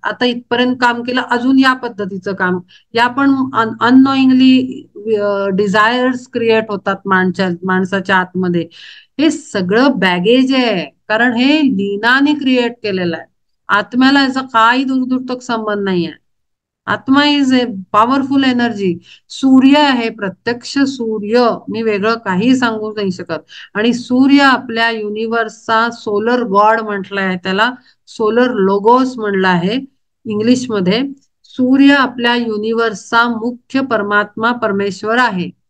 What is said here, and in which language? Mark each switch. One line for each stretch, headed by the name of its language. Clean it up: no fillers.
Marathi: आता इथपर्यंत काम केलं, अजून या पद्धतीचं काम, या पण अननोईंगली डिझायर्स क्रिएट होतात माणसाच्या आतमध्ये. हे सगळं बॅगेज आहे, कारण हे लीनाने क्रिएट केलेलं आहे. आत्म्याला याचा काही दूरदूर संबंध नाही आहे.
English: Atma is a powerful energy.
Marathi: सूर्य आहे, प्रत्यक्ष सूर्य, मी वेगळं काही सांगू नाही शकत. आणि सूर्य आपल्या युनिव्हर्सचा सोलर गॉड म्हटलंय त्याला, सोलर लोगोस म्हणलं आहे इंग्लिशमध्ये. सूर्य आपल्या युनिव्हर्सचा मुख्य परमात्मा परमेश्वर आहे.